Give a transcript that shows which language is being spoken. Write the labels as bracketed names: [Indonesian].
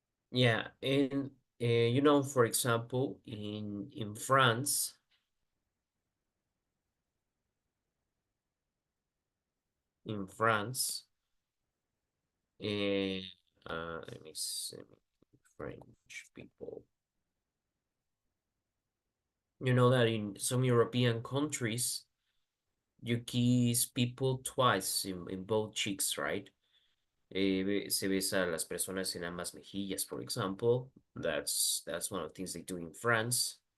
[English] Yeah, and you know, for example, in France, in France, uh, let me see, French people. You know that in some European countries, you kiss people twice in both cheeks, right? [Spanish] Se besa a las personas en ambas mejillas, [English] for example. That's one of the things they do in France.